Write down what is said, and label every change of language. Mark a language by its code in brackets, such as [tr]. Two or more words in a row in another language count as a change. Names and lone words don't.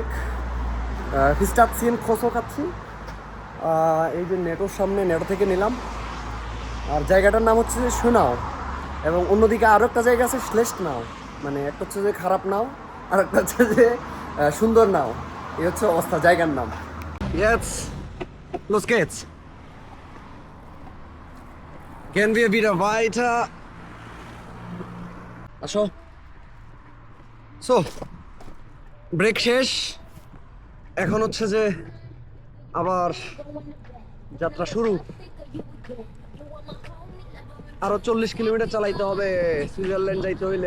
[bn] ফিস্টাচ্ছিন খোসও খাচ্ছি। এই যে নেটোর সামনে, নেটো থেকে নিলাম। আর জায়গাটার নাম হচ্ছে যে শোনাও, এবং অন্যদিকে আরও একটা জায়গা আছে শ্লেষ্ঠ নাও, মানে একটা হচ্ছে যে খারাপ নাও আর একটা হচ্ছে যে সুন্দর নাও। এই হচ্ছে অবস্থা জায়গার নাম। [de] Jetzt, los geht's. Gehen wir wieder weiter. [bn] আসো। [en] so break [bn] শেষ, এখন হচ্ছে যে আবার যাত্রা শুরু। আরো 40 কিলোমিটার চালাইতে হবে সুইজারল্যান্ড যাইতে হইলে।